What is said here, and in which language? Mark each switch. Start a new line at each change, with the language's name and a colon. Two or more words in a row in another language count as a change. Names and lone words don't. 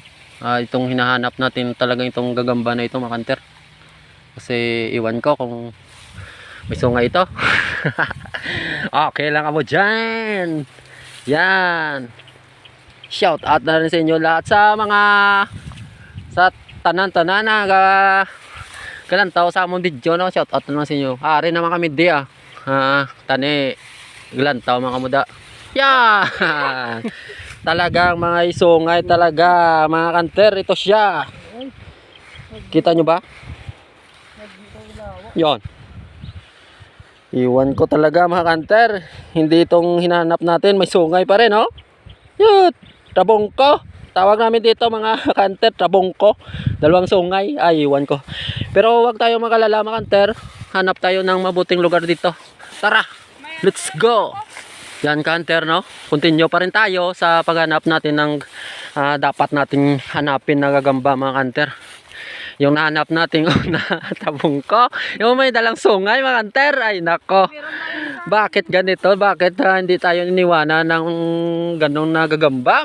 Filipino: Itong hinahanap natin talagang itong gagamba na ito mga kanter. Kasi iwan ko kung may sungay ito. Okay lang ako dyan. Yan.
English: Shout out
Filipino: na rin sa inyo lahat sa mga sa
Hiligaynon: tanan-tanan na galantaw sa among video,
Filipino: no?
English: Shout out
Filipino: na lang sa inyo.
Hiligaynon: Ari naman kami di tani galantaw mga muda.
Filipino: Yan. Talagang mga isungay talaga mga kanter. Ito siya. Kita nyo ba? Yon. Iwan ko talaga mga kanter. Hindi itong hinanap natin. May sungay pa rin, oh. Yun. Tabongko. Tawag namin dito mga kanter. Tabongko. Dalawang sungay. Ay, iwan ko. Pero wag tayo magalala mga kanter. Hanap tayo ng mabuting lugar dito. Tara.
English: Let's go.
Filipino: Yan kanter, no? Continue pa rin tayo sa paghanap natin ng dapat nating hanapin na gagamba mga kanter. Yung nahanap natin na tabongko, yung may dalang sungay mga kanter. Ay nako, bakit ganito? Bakit hindi tayo iniwanan ng ganong nagagamba?